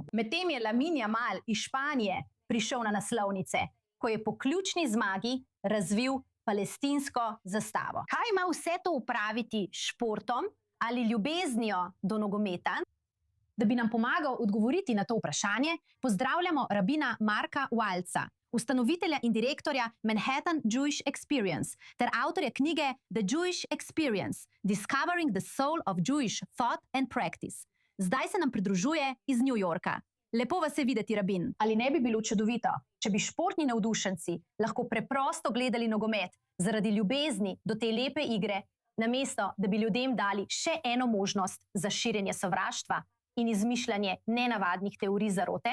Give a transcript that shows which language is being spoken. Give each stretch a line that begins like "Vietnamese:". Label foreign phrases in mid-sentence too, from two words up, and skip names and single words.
Slovenian: Medtem je Lamine Yamal iz Španije prišel na naslovnice, ko je po ključni zmagi razvil palestinsko zastavo. Kaj ima vse to upraviti s športom ali ljubeznijo do nogometa? Da bi nam pomagal odgovoriti na to vprašanje, pozdravljamo rabina Marka Wilca, ustanovitelja in direktorja Manhattan Jewish Experience ter avtorja knjige The Jewish Experience – Discovering the Soul of Jewish Thought and Practice. Zdaj se nam pridružuje iz New Yorka. Lepo vas je videti, rabin. Ali ne bi bilo čudovito, če bi športni navdušenci lahko preprosto gledali nogomet zaradi ljubezni do te lepe igre, namesto da bi ljudem dali še eno možnost za širjenje sovraštva in izmišljanje nenavadnih teorij zarote?